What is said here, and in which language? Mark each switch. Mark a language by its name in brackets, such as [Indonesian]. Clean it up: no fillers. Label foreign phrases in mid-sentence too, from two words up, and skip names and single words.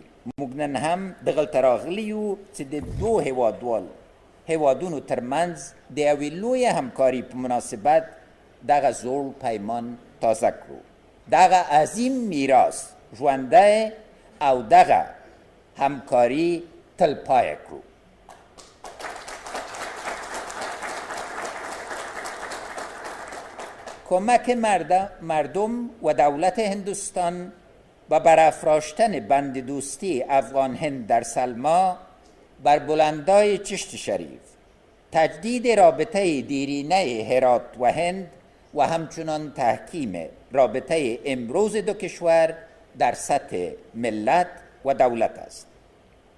[Pashto] موږ نن هم دغلته راغلي یو چې د دو هیوادونو ترمنځ د یوې لویې همکاري په مناسبت دغه زوړ پیمان تازه کړو، دغه عظیم میراث ژوندی او دغه همکاري تلپایه کړو. [Persian] کمک مردم و دولت هندوستان و برافراشتن بند دوستی افغان هند در سلما بر بلندای چشت شریف، تجدید رابطه دیرینه هرات و هند و همچنان تحکیم رابطه امروز دو کشور در سطح ملت و دولت است.